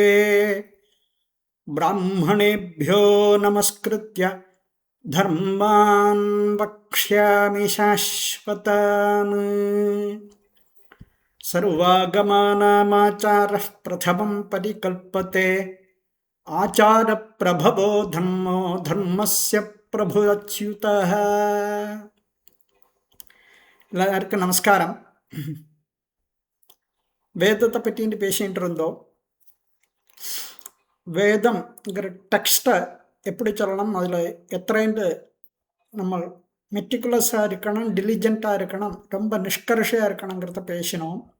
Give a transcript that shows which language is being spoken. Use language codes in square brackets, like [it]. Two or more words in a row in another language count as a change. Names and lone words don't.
[sa] ब्राह्मणेभ्यो नमस्कृत्य धर्मान् वक्ष्यामि शाश्वतान् सर्वागमानामाचारः प्रथमं परिकल्पते आचारप्रभवो धर्मो धर्मस्य प्रभुरच्युतः [ta] எல்லாருக்கும் நமஸ்காரம். வேதத்தை பற்றி பேசிகிட்டு இருந்தோம். வேதம்ங்கிற டெக்ஸ்ட்டை எப்படி சொல்லணும், அதில் எத்தனைண்டு நம்ம மெட்டிகுலஸாக இருக்கணும், டிலிஜெண்ட்டாக இருக்கணும், ரொம்ப நிஷ்கர்ஷையாக இருக்கணுங்கிறத பேசினோம்.